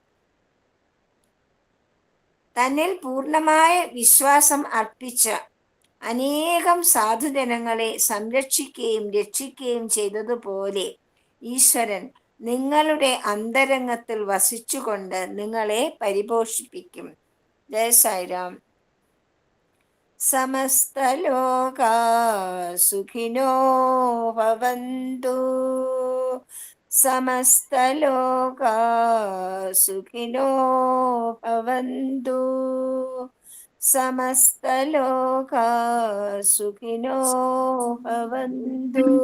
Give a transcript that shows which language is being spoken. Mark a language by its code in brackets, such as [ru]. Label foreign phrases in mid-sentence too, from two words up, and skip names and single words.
[ml] തന്നിൽ പൂർണ്ണമായ വിശ്വാസം അർപ്പിച്ച അനേകം സാധുജനങ്ങളെ സംരക്ഷിക്കുകയും രക്ഷിക്കുകയും ചെയ്തതുപോലെ ഈശ്വരൻ നിങ്ങളുടെ അന്തരംഗത്തിൽ വസിച്ചുകൊണ്ട് നിങ്ങളെ പരിപോഷിപ്പിക്കും. ജയ സായിരാം. [sa] സമസ്തലോകാ സുഖിനോ ഭവന്തു, സമസ്തലോകാ സുഖിനോ ഭവന്തു, സമസ്തലോകാ സുഖിനോ ഭവന്തു.